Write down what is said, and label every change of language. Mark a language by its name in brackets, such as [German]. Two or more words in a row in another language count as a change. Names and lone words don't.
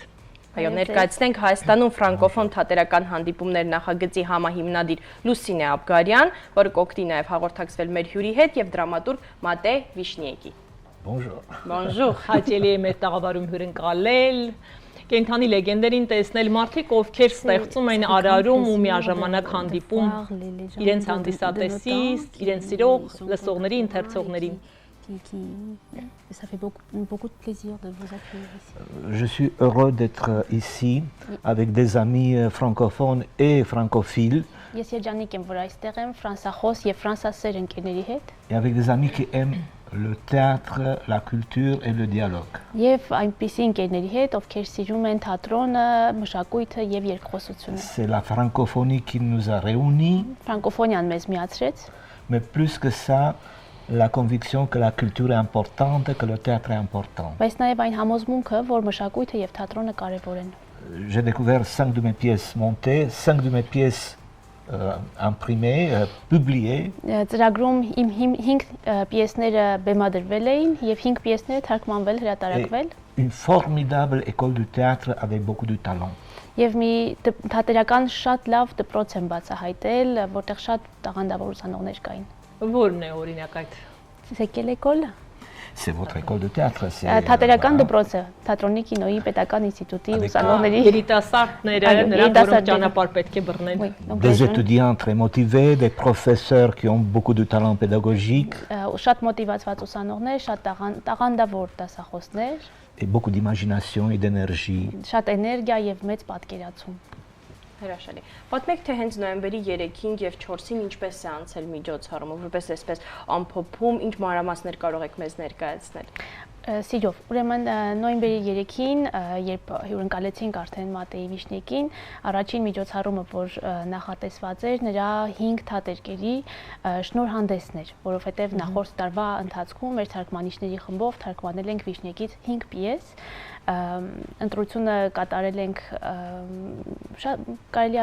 [Armenian] Այո, ներկայացնենք Հայաստանում ֆրանկոֆոն թատերական հանդիպումներ նախագծի համահիմնադիր Լուսինե Աբգարյան, որը կօգնի նաեւ հաղորդակցվել մեր հյուրի հետ եւ դրամատուրգ Մատե Վիշնիեկի։ [French] Bonjour. [Armenian] Հաճելի է մեր տաղավարում հյուրընկալել, կենդանի լեգենդերին տեսնել մարդիկ, ովքեր ստեղծում են արարում ու միաժամանակ հանդիպում իրենց հանդիսատեսի, իրենց սիրող լսողների, ընթերցողներին։ [French] Ça fait beaucoup de plaisir de vous accueillir ici. Je suis heureux d'être ici avec des amis francophones et francophiles. [Armenian] Ես երջանիկ եմ, որ այստեղ եմ ֆրանսախոս եւ ֆրանսասեր ընկերների հետ։ [French] Et avec des amis qui aiment le théâtre, la culture et le dialogue. [Armenian] Եվ այնպիսի ընկերների հետ, ովքեր սիրում են թատրոնը, մշակույթը եւ երկխոսությունը։ [French] C'est la francophonie qui nous a réunis. [Armenian] Ֆրանկոֆոնիան մեզ միացրեց։ [French] Mais plus que ça, la conviction que la culture est importante, que le théâtre est important. [Armenian] Բայց նաեւ այն համոզմունքը, որ մշակույթը եւ թատրոնը կարեւոր են։ [French] J'ai découvert 5 de mes pièces montées, 5 de mes pièces imprimées, publiées. [Armenian] Ծրագրում իմ 5 պիեսները բեմադրվել էին եւ 5 պիեսները թարգմանվել, հրատարակվել։ [French] Une formidable école de théâtre avec beaucoup de talent. [Armenian] Եվ մի թատերական շատ լավ դպրոց եմ բացահայտել, որտեղ շատ տաղանդավոր ուսանողներ կային։ Որն է օրինակ այդ։ [French] C'est quelle école? C'est votre école de théâtre. [Armenian] Թատերական դպրոցը, թատրոնի կինոյի պետական ինստիտուտի ուսանողների երիտասարդները, նրանք որոնք ճանապարհ պետք է բռնեն։ [French] Des étudiants très motivés, des professeurs qui ont beaucoup de talent pédagogique. [Armenian] Շատ մոտիվացված ուսանողներ, շատ տաղանդավոր դասախոսներ, [French] Et beaucoup d'imagination et d'énergie. [Armenian] Շատ էներգիա եւ մեծ պատկերացում։ Հրաշալի։ Պատմեք, թե հենց նոյեմբերի 3-ին եւ 4-ին ինչպես է անցել միջոցառումը, որպես այսպես ամփոփում, ինչ մանրամասներ կարող եք մեզ ներկայացնել։ Սիրով, ուրեմն նոյեմբերի 3-ին, երբ հյուրընկալեցինք արդեն Մատեի Վիշնիեկին, առաջին միջոցառումը, որ նախատեսված էր, նրա 5 թատերկերի շնորհանդեսն էր, որովհետև նախորդ տարվա ընթացքում մեր թարգմանիչների խմբով թարգմանել ենք Վիշնիեկից 5 պիես, ընտրությունը կատարել ենք, կարելի